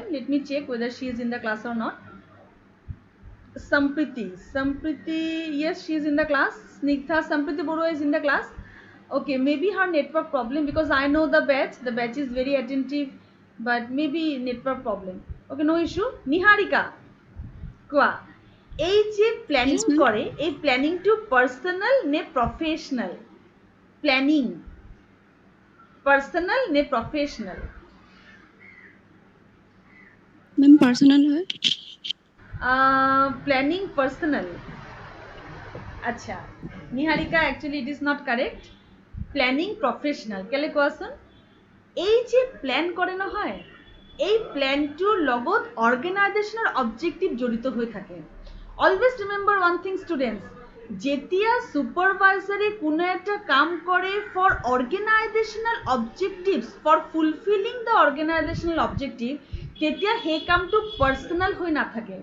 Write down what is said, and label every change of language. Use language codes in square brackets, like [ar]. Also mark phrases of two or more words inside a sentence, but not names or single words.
[en] Let me check whether she is in the class or not. Sampriti, yes, she is in the class. Snigdha, Sampriti Borua is in the class. Okay, maybe her network problem, because I know the batch is very attentive, but maybe network problem. Okay, no issue. Niharika, [as] কোৱা এই যে প্ল্যানিং করে এই প্ল্যানিংটো পার্সোনাল নে প্রফেশনাল? প্ল্যানিং পার্সোনাল নে প্রফেশনাল? ম্যাম পার্সোনাল হয়। প্ল্যানিং পার্সোনাল। আচ্ছা নিহারিকা, [en] actually it is not correct. [as] প্ল্যানিং প্রফেশনাল। কেলে কোৱাচোন? এই যে প্ল্যান কৰে নহয়, এই প্ল্যানটোৰ লগত [en] organization objective [as] জড়িত হৈ থাকে। [en] always remember one thing students, [as] যেতিয়া ছুপাৰভাইজাৰে কোনো এটা কাম কৰে [en] for organizational objectives, for fulfilling the organizational objective, [as] তেতিয়া সেই কামটো পাৰ্চনেল হৈ নাথাকে।